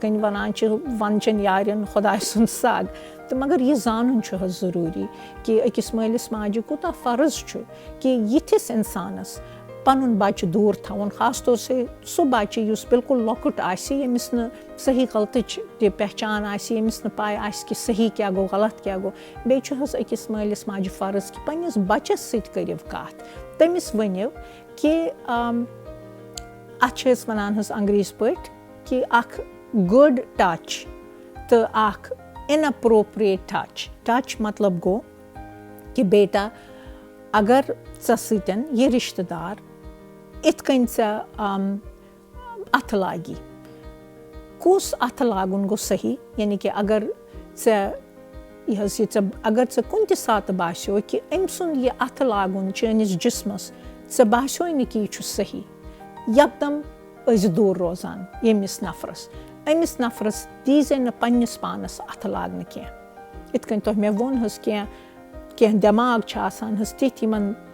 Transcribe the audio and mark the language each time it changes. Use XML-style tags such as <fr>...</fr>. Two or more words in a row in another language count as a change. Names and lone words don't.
<ks>کٔنۍ وَنان چھِ وَنچَن یارٮ۪ن خۄداے سُنٛد سَگ تہٕ مگر یہِ زانُن چھُ حظ ضٔروٗری کہِ أکِس مٲلِس ماجہِ کوٗتاہ فرض چھُ کہِ یِتھِس اِنسانَس پَنُن بَچہِ دوٗر تھاوُن خاص طور سے سُہ بَچہِ یُس بِلکُل لۄکُٹ آسہِ ییٚمِس نہٕ صحیح غلطٕچ تہِ پہچان آسہِ ییٚمِس نہٕ پاے آسہِ کہِ صحیح کیٛاہ گوٚو غلط کیٛاہ گوٚو بیٚیہِ چھُ حظ أکِس مٲلِس ماجہِ فرض کہِ پنٛنِس بَچَس سۭتۍ کٔرِو کَتھ تٔمِس ؤنِو کہِ اَتھ چھِ أسۍ وَنان حظ انٛگریٖزۍ پٲٹھۍ کہِ اَکھ</ks> <en>good touch</en> <ks>تہٕ اَکھ</ks> <en>inappropriate touch</en> <ks>مطلب گوٚو کہِ بیٹا اگر ژےٚ سۭتۍ یہِ رِشتہٕ دار یِتھ کٔنۍ ژےٚ اَتھٕ لاگی کُس اَتھٕ لاگُن گوٚو صحیح یعنی کہِ اگر ژےٚ یہِ حظ یہِ ژےٚ اگر ژےٚ کُنہِ تہِ ساتہٕ باسیو کہِ أمۍ سُنٛد یہِ اَتھٕ لاگُن چٲنِس جِسمَس ژےٚ باسیوے نہٕ کہِ یہِ چھُ صحیح یَکدَم ٲسۍ دوٗر روزان ییٚمِس نفرَس أمِس نفرَس دیٖزِ نہٕ پنٛنِس پانَس اَتھٕ لاگنہٕ کینٛہہ یِتھ کٔنۍ تۄہہِ مےٚ ووٚن حظ کینٛہہ دٮ۪ماغ چھِ آسان حظ تِتھۍ یِمَن</ks>